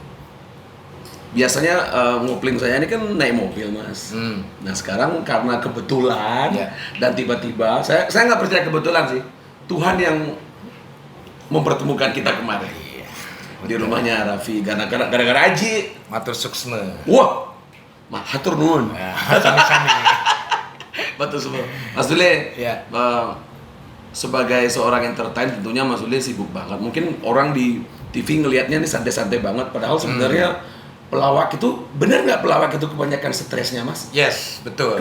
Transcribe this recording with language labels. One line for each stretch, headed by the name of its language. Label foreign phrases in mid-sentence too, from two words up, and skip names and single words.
Indonesian: Biasanya ngopling saya ini kan naik mobil mas. Nah sekarang karena kebetulan Ya. dan tiba-tiba saya nggak percaya kebetulan sih, Tuhan yang mempertemukan kita kemarin di rumahnya Raffi gara-gara Aji.
Balinese: Matur suksma.
Sundanese: Wah, hatur nuhun.
Javanese: Ya, sami-sami.
Indonesian: Betul semua. Mas Dule, Ya. sebagai seorang entertain tentunya Mas Dule sibuk banget. Mungkin orang di TV ngelihatnya nih santai-santai banget, padahal sebenarnya pelawak itu, benar nggak pelawak itu kebanyakan stresnya mas? Yes, betul.